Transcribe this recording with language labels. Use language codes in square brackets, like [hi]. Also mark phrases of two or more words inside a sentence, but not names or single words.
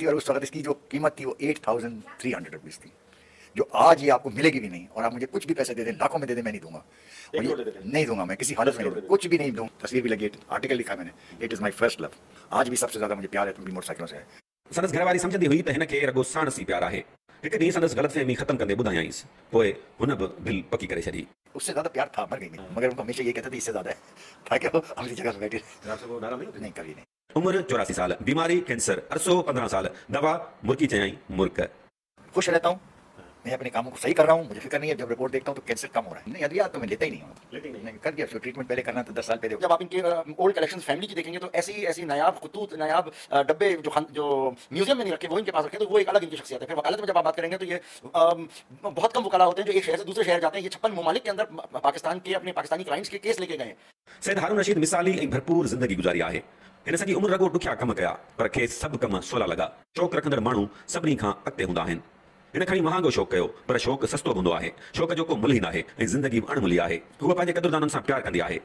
[ur] اور اس وقت اس کی جو قیمت تھی وہ 8300 روپیز تھی، جو آج یہ آپ کو ملے گی بھی نہیں. اور آپ مجھے کچھ بھی پیسے دے دیں، لاکھوں میں دے دیں، میں نہیں دوں گا۔ اور یہ نہیں دوں گا میں کسی حالت میں، نہیں کچھ بھی نہیں دوں. تصویر بھی لگی، آرٹیکل لکھا میں نے, [en] it is my first love. [ur] آج بھی سب سے زیادہ مجھے پیار ہے تمکی موٹرسائیکلوں سے. [sd] संदसि घरवारी सम्झंदी हुई त हिन खे रुॻो साणसी प्यार आहे। हिकु ॾींहुं संदसि ग़लतफ़हमी ख़तमु कंदे ॿुधायांसि, पोइ हुन बि दिलि पकी करे छॾी। [ur] اس سے زیادہ پیار تھا، مر گئی نہیں، مگر ان کو ہمیشہ یہ کہتے تھے اس سے زیادہ ہے، تاکہ وہ اپنی جگہ پر بیٹھے. نہیں کبھی نہیں. عمر 84 سال، بیماری کینسر, [sd] अरसो 15 साल, दवा मुर्की चयाई मुर्क। [ur] خوش رہتا ہوں، میں اپنے کاموں کو صحیح کر رہا ہوں، مجھے فکر نہیں ہے. جب رپورٹ دیکھتا ہوں تو کینسر کم ہو رہا ہے، نہیں ادویات تو میں لیتا ہی نہیں ہوں۔ نہیں کر دیا، پھر ٹریٹمنٹ پہلے کرنا تھا 10 سال پہلے. جب آپ ان کے [en] old collections family [ur] کی دیکھیں گے تو ایسی نایاب خطوط، نایاب ڈبے جو میوزیم میں نہیں رکھے وہ ان کے پاس رکھے، تو وہ ایک الگ ان کی شخصیت ہے. پھر وکالت میں جب آپ بات کریں گے تو یہ بہت کم وکلا ہوتے ہیں جو ایک شہر سے دوسرے شہر جاتے ہیں. یہ 56 ممالک کے اندر پاکستان کے اپنے پاکستانی کلائنٹس کے کیس لے کے گئے. [sd] सैयद हारून रशीद मिसाली ऐं भरपूर ज़िंदगी गुज़ारी आहे। हिन सॼी उमिरि रुॻो ॾुखिया कम कया, पर खेसि सभु कम सवला लॻा। शौक़ु रखंदड़ माण्हू सभिनी खां अॻिते हूंदा आहिनि। हिन खणी महांगो शौक़ु कयो, पर शौक़ु सस्तो हूंदो आहे। शौक़ु जो को मुल्ह ई नाहे ऐं ज़िंदगी बि अणमुली आहे। हूअ पंहिंजे क़दुरदाननि सां प्यार कंदी आहे।